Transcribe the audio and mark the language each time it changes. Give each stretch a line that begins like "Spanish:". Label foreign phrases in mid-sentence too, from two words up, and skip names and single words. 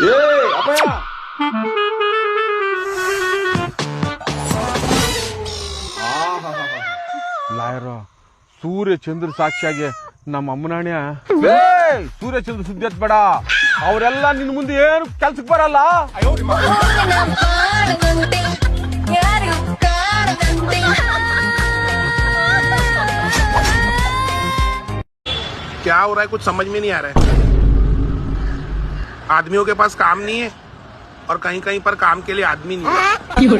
Kannada: ಲಾಯರು ಸೂರ್ಯ ಚಂದ್ರ ಸಾಕ್ಷಿಯಾಗಿ ನಮ್ಮ ಅಮ್ಮನಾಣ್ಯ ಸೂರ್ಯ ಚಂದ್ರ ಸುದ್ದಿ ಎತ್ಬೇಡ. ಅವರೆಲ್ಲ ನಿನ್ ಮುಂದೆ ಏನು ಕೆಲ್ಸಕ್ಕೆ ಬರಲ್ಲ.
Hindi: क्या हो रहा है कुछ समझ में नहीं आ रहा है. आदमियों के पास काम नहीं है और कहीं कहीं पर काम के लिए आदमी नहीं है.